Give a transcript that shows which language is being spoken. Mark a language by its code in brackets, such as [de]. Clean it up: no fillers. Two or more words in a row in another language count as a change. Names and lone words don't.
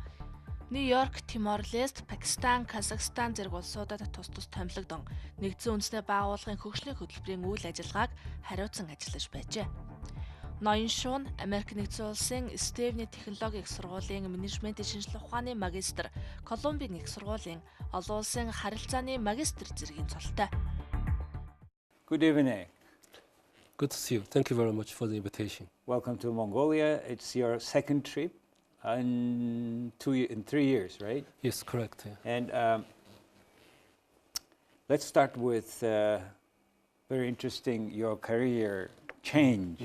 [mn] Нью-Йорк, Тимор-Лест, Пакистан, Казахстан зэрэг улсуудад тус томилогдсон нэгдсэн үндэсний байгууллагын хөгжлийн хөтөлбөрийн үйл ажиллагааг хариуцсан ажиллаж байжээ. Ноён Шун Америк нэгдсэн улсын Стевний технологийн их сургуулийн менежментийн шинжилгээ ухааны магистр, Колумбийн их сургуулийн олон улсын харилцааны магистр зэргийн цолтой. [en] Good evening. Good to see you. Thank you very much for the invitation. Welcome to Mongolia. It's your second trip in 3 years, right? Yes, correct. Yeah. And let's start with very interesting your career change.